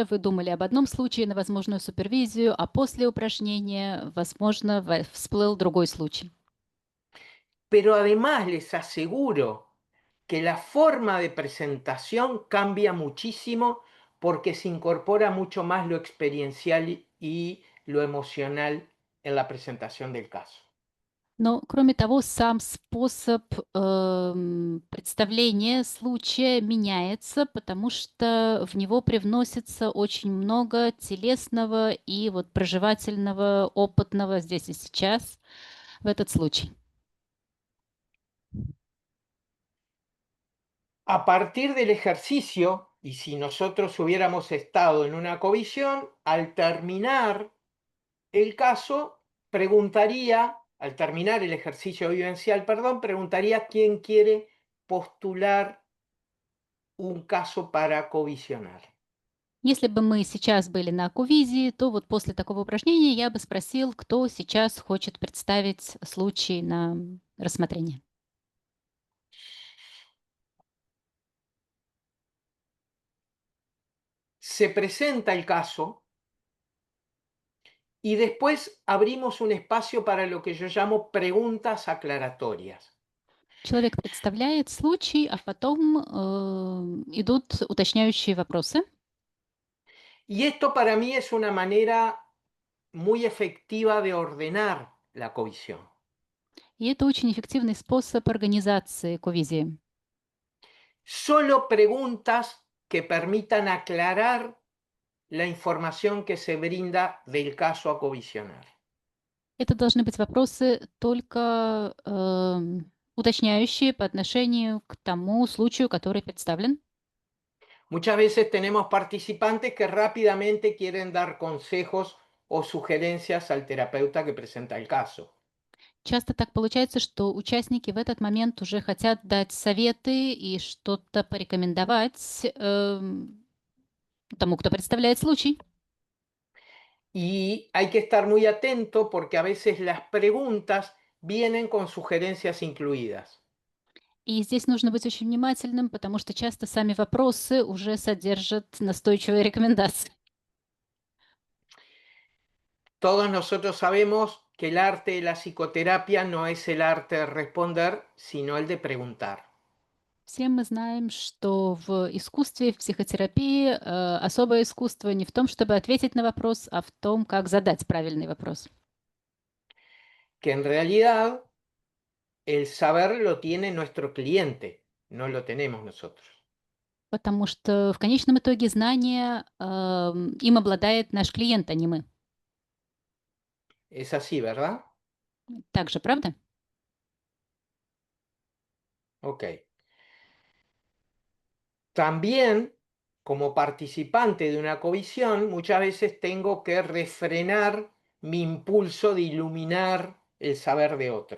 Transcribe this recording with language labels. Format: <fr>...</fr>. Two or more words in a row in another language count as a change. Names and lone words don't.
<ru>Вы думали об одном случае на возможную супервизию, а после упражнения, возможно, всплыл другой случай.</ru> <es>Pero además les aseguro que la forma de presentación cambia muchísimo porque se incorpora mucho más lo experiencial y lo emocional en la presentación del caso.</es> <ru>Но, кроме того, сам способ представления случая меняется, потому что в него привносится очень много телесного и вот проживательного, опытного здесь и сейчас в этот случай.</ru> <es>A partir del ejercicio, y si nosotros hubiéramos estado en una covisión, al terminar el caso, preguntaría, al terminar el ejercicio vivencial, perdón, preguntaría quién quiere postular un caso para covisionar.</es> <ru>Если бы мы сейчас были на ковизе, то вот после такого упражнения я бы спросил, кто сейчас хочет представить случай на рассмотрение.</ru> <es>Se presenta el caso y después abrimos un espacio para lo que yo llamo preguntas aclaratorias.</es> <ru>Человек представляет случай, а потом идут уточняющие вопросы.</ru> <es>Y esto para mí es una manera muy efectiva de ordenar la covisión.</es> <ru>И это очень эффективный способ организации ковизии.</ru> <es>Solo preguntas que permitan aclarar la información que se brinda del caso a covisionar.</es> <ru>Это должны быть вопросы только уточняющие по отношению к тому случаю, который представлен.</ru> <es>Muchas veces tenemos participantes que rápidamente quieren dar consejos o sugerencias al terapeuta que presenta el caso.</es> <ru>Часто так получается, что участники в этот момент уже хотят дать советы и что-то порекомендовать тому, кто представляет случай.</ru> <es>Y hay que estar muy atento porque a veces las preguntas vienen con sugerencias incluidas.</es> <ru>И здесь нужно быть очень внимательным, потому что часто сами вопросы уже содержат настойчивые рекомендации.</ru> <es>Todos nosotros sabemos que el arte de la psicoterapia no es el arte de responder, sino el de preguntar.</es> <ru>Все мы знаем, что в искусстве, в психотерапии особое искусство не в том, чтобы ответить на вопрос, а в том, как задать правильный вопрос.</ru> <es>Que en realidad el saber lo tiene nuestro cliente, no lo tenemos nosotros.</es> <ru>Потому что в конечном итоге знание им обладает наш клиент, а не мы.</ru> <es>Es así, ¿verdad?</es> <ru>Так же, правда?</ru> <es>Ok. También, como participante de una covisión, muchas veces tengo que refrenar mi impulso de iluminar el saber de otro.</es>